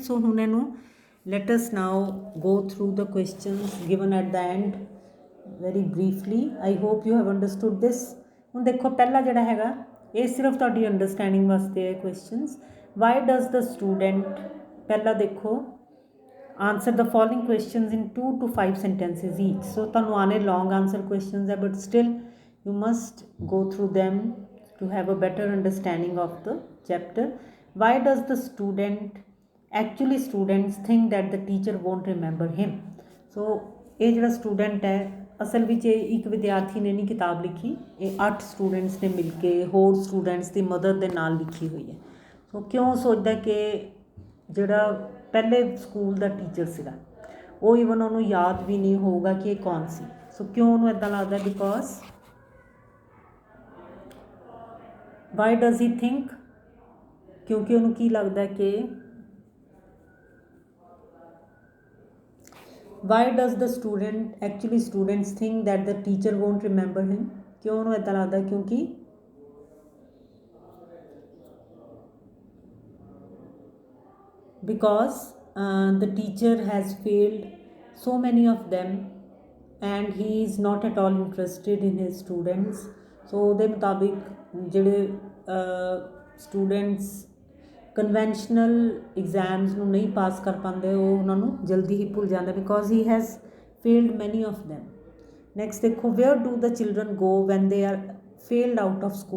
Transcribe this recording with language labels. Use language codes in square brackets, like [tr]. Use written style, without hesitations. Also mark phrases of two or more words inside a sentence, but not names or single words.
[en] ਸੋ [pa] ਹੁਣ ਇਹਨੂੰ [en] let us now go through the questions given at the end very briefly. I hope you have understood this. [pa] ਹੁਣ ਦੇਖੋ ਪਹਿਲਾ ਜਿਹੜਾ ਹੈਗਾ ਇਹ ਸਿਰਫ ਤੁਹਾਡੀ ਅੰਡਰਸਟੈਂਡਿੰਗ ਵਾਸਤੇ ਹੈ ਕੁਐਸਚਨਸ। [en] why does the student, [pa] ਪਹਿਲਾ ਦੇਖੋ [en] answer the following questions in 2 to 5 sentences each. So [pa] ਤੁਹਾਨੂੰ ਆਨੇ [en] long answer questions ਹੈ, but still you must go through them to have a better understanding of the chapter. Why does the students think that the teacher won't remember him? [pa] So ਇਹ ਜਿਹੜਾ ਸਟੂਡੈਂਟ ਹੈ ਅਸਲ ਵਿੱਚ ਇਹ ਇੱਕ ਵਿਦਿਆਰਥੀ ਨੇ ਨਹੀਂ ਕਿਤਾਬ ਲਿਖੀ, ਇਹ 8 ਸਟੂਡੈਂਟਸ ਨੇ ਮਿਲ ਕੇ ਹੋਰ ਸਟੂਡੈਂਟਸ ਦੀ ਮਦਦ ਦੇ ਨਾਲ ਲਿਖੀ ਹੋਈ ਹੈ। ਸੋ ਕਿਉਂ ਸੋਚਦਾ ਕਿ ਜਿਹੜਾ ਪਹਿਲੇ ਸਕੂਲ ਦਾ ਟੀਚਰ ਸੀਗਾ ਉਹ ਈਵਨ ਉਹਨੂੰ ਯਾਦ ਵੀ ਨਹੀਂ ਹੋਊਗਾ ਕਿ ਇਹ ਕੌਣ ਸੀ। ਸੋ ਕਿਉਂ ਉਹਨੂੰ ਇੱਦਾਂ ਲੱਗਦਾ, [en] because why does he think, [pa] ਕਿਉਂਕਿ ਉਹਨੂੰ ਕੀ ਲੱਗਦਾ ਕਿ [en] Why does the student actually students think that the teacher won't remember him? [hi] क्यों उन्होंने ऐसा लगता है? [en] क्योंकि because the teacher has failed so many of them and he is not at all interested in his students. [pa] So ਉਹਦੇ ਮੁਤਾबिक ਜਿਹੜੇ ਸਟੂਡੈਂਟਸ [en] conventional exams [pa] ਨੂੰ ਨਹੀਂ ਪਾਸ ਕਰ ਪਾਉਂਦੇ ਉਹ ਉਹਨਾਂ ਨੂੰ ਜਲਦੀ ਹੀ ਭੁੱਲ ਜਾਂਦਾ [en] because he has failed many of them. ਨੈਕਸਟ ਦੇਖੋ, where do the children go when they are failed out of school.